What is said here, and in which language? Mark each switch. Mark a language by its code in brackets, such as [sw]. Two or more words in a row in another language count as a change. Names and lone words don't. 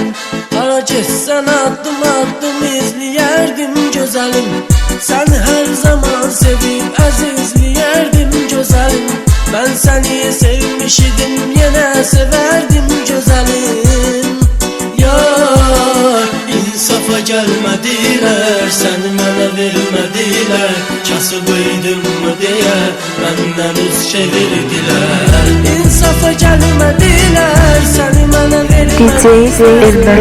[az] Hara getsən addım addım izləyərdim gözəlim. Sən hər zaman sevib əzizləyərdim gözəlim. [tr] Ben seni sevmişidim, [az] yenə sevərdim gözəlim. [tr] Yar, insafa gelmediler, sen bana vermediler. Kasıbıydım mı diye benden üz çevirdiler. İnsafa gelmediler, sen bana vermediler.